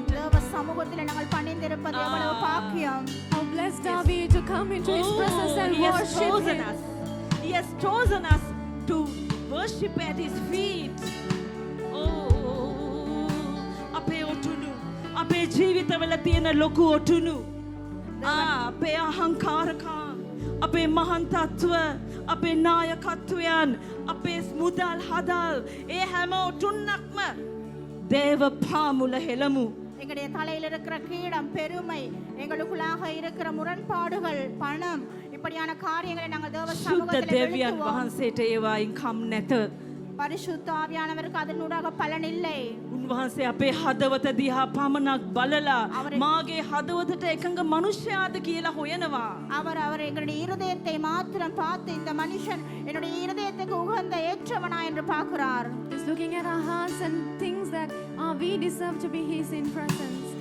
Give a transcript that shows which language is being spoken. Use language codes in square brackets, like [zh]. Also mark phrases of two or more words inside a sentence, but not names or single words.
[ta] தேவ சமூகத்தில் நாங்கள் பணிந்திருப்பது எவ்வளவு பாக்கியம். [en] How blessed are we to come into His presence and He has worship chosen Him. us. He has chosen us to worship at His feet. [si] අපේ ඔටුනු අපේ ජීවිතවල තියෙන ලොකු ඔටුනු අපේ අහංකාරකම් අපේ මහන් තත්ත්ව අපේ නායකත්වයන් අපේ මුදල් හදල් ඒ හැම ඔටුන්නක්ම දේව පාමුල හෙළමු. [ta] எங்களுடைய தலையில் இருக்கிற கீடம் பெருமை எங்களுக்குள்ளாக இருக்கிற முரண்பாடுகள் பணம் இப்படியான காரியங்களை நாங்கள் தேவ [si] සුද්ධ [ta] சமூகத்தில் [si] දෙවියන් [ta] வெளுத்துவோம். [si] වහන්සේට ඒවායින් කම් නැත. [ta] பரிசுத்த ஆவியானவருக்கு அதனூடாக பலன் இல்லை. [si] උන්වහන්සේ අපේ හදවත දිහා පමණක් බලලා [ta] அவரை- [si] මාගේ හදවතට එකඟ මනුෂ්‍යයාද කියලා හොයනවා. [ta] அவர் எங்களுடைய இருதயத்தை மாத்திரம் பார்த்து இந்த மனுஷன் என்னுடைய இருதயத்துக்கு உகந்த ஏற்றவனா என்று பார்க்கிறார். [en] He's looking at our hearts and thinks that we deserve to be His in presence.